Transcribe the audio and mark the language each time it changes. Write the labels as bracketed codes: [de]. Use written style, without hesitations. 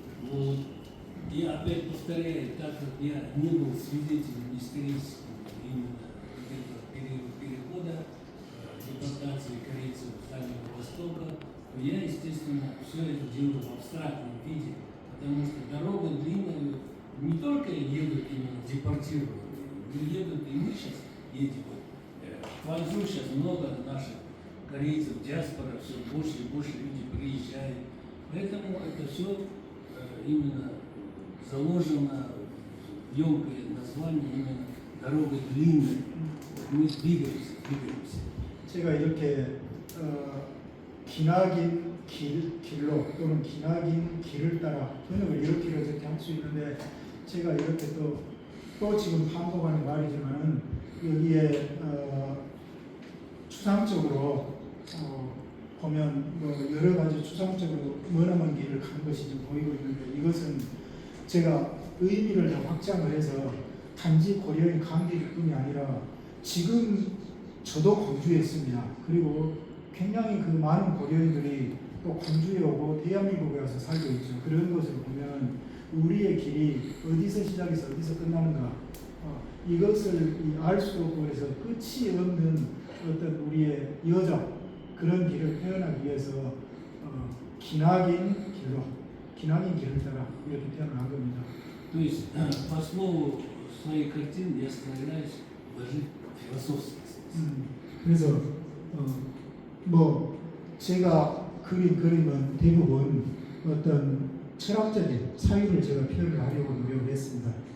[ru] Вот. Я опять повторяю, так как я не был свидетелем исторического именно этого перехода, депортации корейцев с Дальнего Востока, то я, естественно, все это делаю в абстрактном виде, потому что дорога длинная, не только едут именно депортированные, но едут и мы сейчас едем. В Кванчжоу сейчас много наших корейцев, диаспора, все больше и больше люди приезжают. Поэтому это все именно заложено в емкое название именно «Дорога длинная». Мы двигаемся. [ko] 제가 이렇게 기나긴 길로 또는 기나긴 길을 따라 번역을 이렇게 저렇게 할 수 있는데 제가 이렇게 또 지금 반복하는 말이지만은 여기에 추상적으로 보면 뭐 여러 가지 추상적으로 머나먼 길을 간 것이 좀 보이고 있는데 이것은 제가 의미를 더 확장을 해서 단지 고려인 강길뿐이 아니라 지금 저도 광주에 있습니다. 그리고 굉장히 그 많은 고려인들이 또 광주에 오고 대한민국에 와서 살고 있죠. 그런 것을 보면 우리의 길이 어디서 시작해서 어디서 끝나는가 이것을 알 수 없고 그래서 끝이 없는 어떤 우리의 여정 그런 길을 표현하기 위해서 기나긴 길을 따라 이렇게 표현을 한 겁니다. [ru] То есть по слову своей картины я стараюсь вложить философский смысл. [ko] 그래서 뭐 제가 그린 그림은 대부분 어떤 철학적인 사유를 제가 표현을 하려고 노력을 했습니다.